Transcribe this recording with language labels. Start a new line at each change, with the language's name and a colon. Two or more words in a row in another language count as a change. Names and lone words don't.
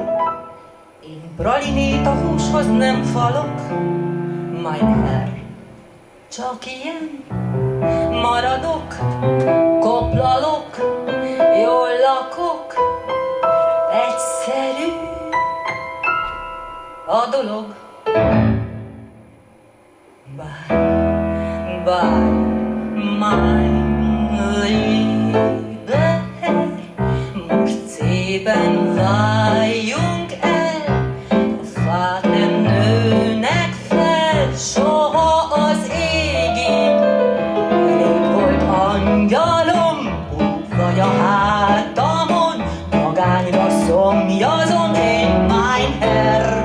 Hungarian: Én pralinét a húshoz nem falok,
German: mein Herr.
Hungarian: Csak ilyen maradok, koplalok, jól lakok, egyszerű a dolog.
English: Bye, bye,
German: mein Lieber Herr,
Hungarian: most szépen váljunk el, a fák nem nőnek fel soha az égig. Elég volt angyalom, vagy a hátamon, magányra szomjazom én,
German: mein Herr.